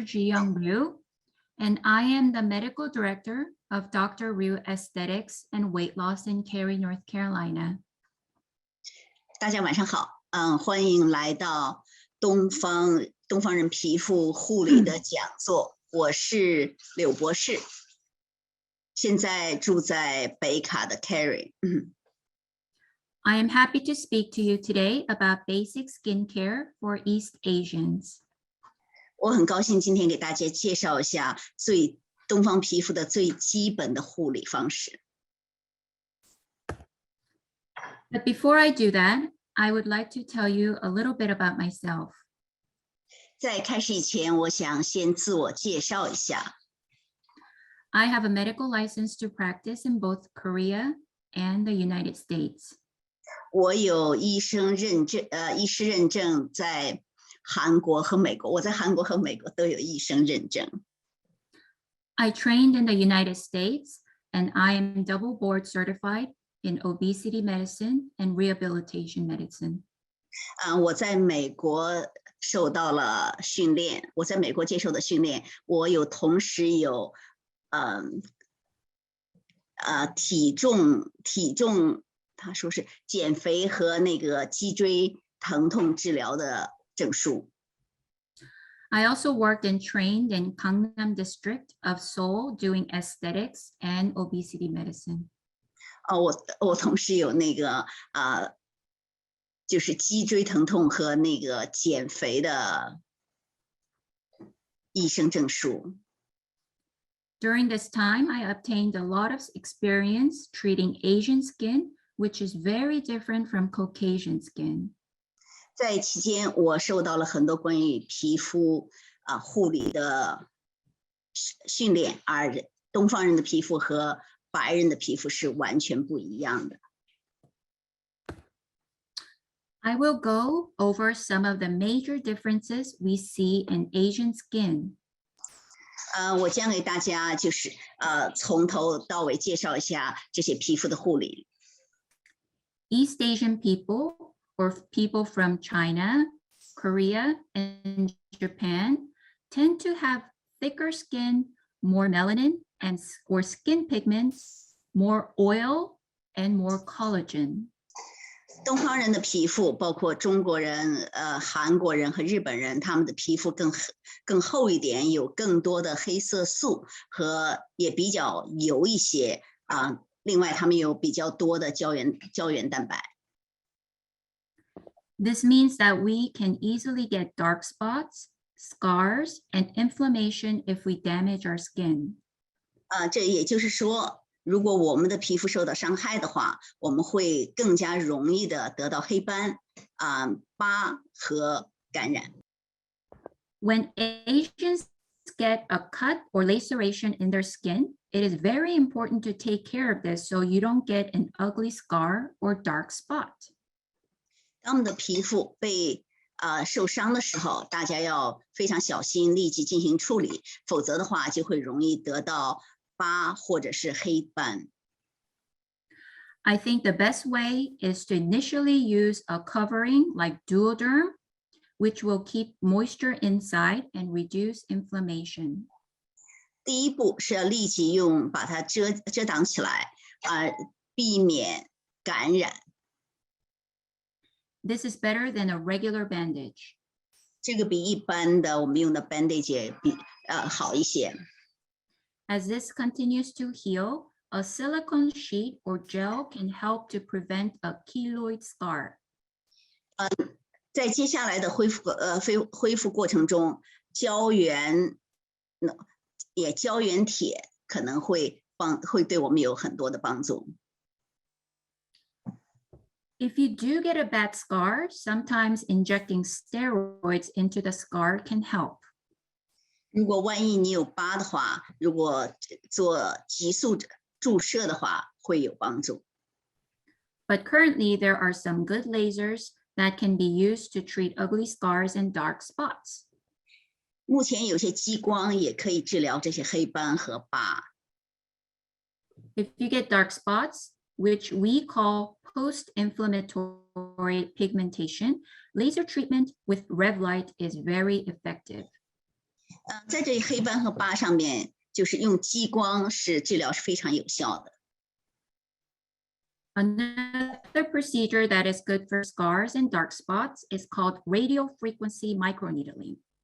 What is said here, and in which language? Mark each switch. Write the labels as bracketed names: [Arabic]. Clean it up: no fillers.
[English] Jiyong Ryu, and I am the medical director of Dr. Ryu Aesthetics and Weight Loss in Cary, North Carolina. [Chinese] 大家晚上好，欢迎来到东方人皮肤护理的讲座。我是柳博士，现在住在北卡的 Cary。 [English] I am happy to speak to you today about basic skincare for East Asians. [Chinese] 我很高兴今天给大家介绍一下东方皮肤的最基本的护理方式。 [English] But before I do that, I would like to tell you a little bit about myself. [Chinese] 在开始以前，我想先自我介绍一下。 [English] I have a medical license to practice in both Korea and the United States. [Chinese] 我有医师认证，在韩国和美国。我在韩国和美国都有医生认证。 [English] I trained in the United States, and I am double board certified in obesity medicine and rehabilitation medicine. [Chinese] 我在美国受到了训练，我在美国接受的训练，我同时有体重，他说是减肥和那个脊椎疼痛治疗的证书。 [English] I also worked and trained in Gangnam District of Seoul doing aesthetics and obesity medicine. [Chinese] 我同时有那个就是脊椎疼痛和那个减肥的医生证书。 [English] During this time, I obtained a lot of experience treating Asian skin, which is very different from Caucasian skin. [Chinese] 在期间，我受到了很多关于皮肤护理的训练，而东方人的皮肤和白人的皮肤是完全不一样的。 [English] I will go over some of the major differences we see in Asian skin. [Chinese] 我将给大家就是从头到尾介绍一下这些皮肤的护理。 [English] East Asian people, or people from China, Korea, and Japan, tend to have thicker skin, more melanin, or skin pigments, more oil, and more collagen. [Chinese] 东方人的皮肤，包括中国人、韩国人和日本人，他们的皮肤更厚一点，有更多的黑色素和也比较油一些另外，他们有比较多的胶原蛋白。 [English] This means that we can easily get dark spots, scars, and inflammation if we damage our skin. [Chinese] 这也就是说，如果我们的皮肤受到伤害的话，我们会更加容易的得到黑斑、疤和感染。 [English] When Asians get a cut or laceration in their skin, it is very important to take care of this so you don't get an ugly scar or dark spot. [Chinese] 当我们的皮肤被受伤的时候，大家要非常小心，立即进行处理，否则的话就会容易得到疤或者是黑斑。 [English] I think the best way is to initially use a covering like Duoderm, which will keep moisture inside and reduce inflammation. [Chinese] 第一步是要立即把它遮挡起来，避免感染。 [English] This is better than a regular bandage. [Chinese] 这个比一般的我们用的 bandage 也好一些。 [English] As this continues to heal, a silicone sheet or gel can help to prevent a keloid scar. [Chinese] 在接下来的恢复过程中，胶原铁可能会对我们有很多的帮助。 [English] If you do get a bad scar, sometimes injecting steroids into the scar can help. [Chinese] 如果万一你有疤的话，如果做急速注射的话，会有帮助。 [English] But currently, there are some good lasers that can be used to treat ugly scars and dark spots. [Chinese] 目前有些激光也可以治疗这些黑斑和疤。 [English] If you get dark spots, which we call post-inflammatory pigmentation, laser treatment with Revlite is very effective. [Chinese] 在这黑斑和疤上面，就是用激光治疗是非常有效的。 [English] Another procedure that is good for scars and dark spots is called radiofrequency microneedling.